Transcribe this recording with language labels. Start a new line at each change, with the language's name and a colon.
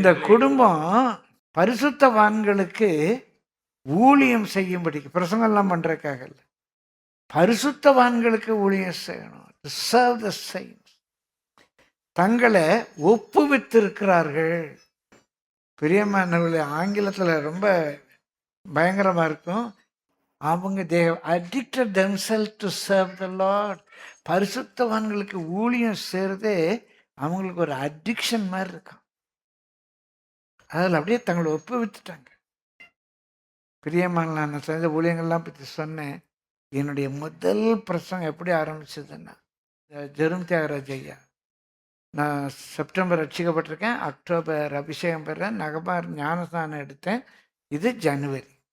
Tamil: இந்த குடும்பம் பரிசுத்தவான்களுக்கு ஊழியம் செய்யும்படிக்கு, பிரசங்கெல்லாம் பண்றதுக்காக இல்லை, பரிசுத்தவான்களுக்கு ஊழியம் செய்யணும்.
English: serve the saints.
Tamil: தங்களை ஒப்புவித்திருக்கிறார்கள். பிரியமானவர்களே, ஆங்கிலத்தில் ரொம்ப பயங்கரமாக இருக்கும்.
English: அவங்க they have addicted themselves to serve the Lord.
Tamil: பரிசுத்தவான்களுக்கு ஊழியம் செய்கிறதே அவங்களுக்கு ஒரு அடிக்ஷன் மாதிரி இருக்கும். அதில் அப்படியே தங்களை ஒப்புவித்துட்டாங்க. பிரியமான, நான் செஞ்ச ஊழியங்கள்லாம் பற்றி சொன்னேன். என்னுடைய முதல் பிரசங்கம் எப்படி ஆரம்பிச்சதுன்னா, ஜெரும் தியாகராஜ் ஐயா, நான் செப்டம்பர் ரட்சிக்கப்பட்டிருக்கேன், அக்டோபர் அபிஷேகம் பெறேன், நவம்பர் ஞானஸ்தானம் எடுத்தேன். இது ஜனவரி.